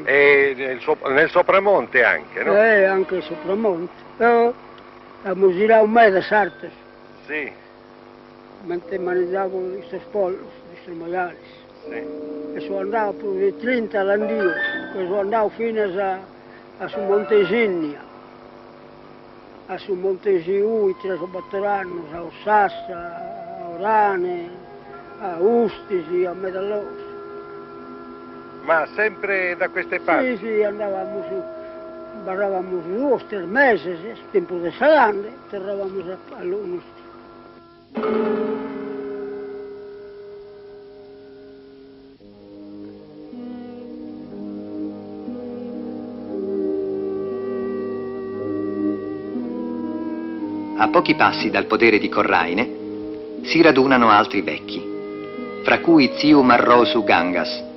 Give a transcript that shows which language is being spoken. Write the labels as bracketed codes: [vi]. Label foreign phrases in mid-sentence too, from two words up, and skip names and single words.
[it] E nel sopramonte anche, no? Anche sopra monte. Abbiamo girato un mese a Sartes, Sì, mentre mangiavo questi pollos, questi maiali. sì. E sono andato più di 30 all'andio, che sono andato fino a su Montesignia, a su Montesiui, a Batterano, a Ossassa, a Orane, a Ustisi, a Medallosa. Ma sempre da queste parti? Sì, sì, andavamo su, barravamo su 2 o 3 mesi, tempo di salame, tornavamo all'Unosti. A pochi passi dal podere di Corraine si radunano altri vecchi, fra cui zio Marrosu Gangas.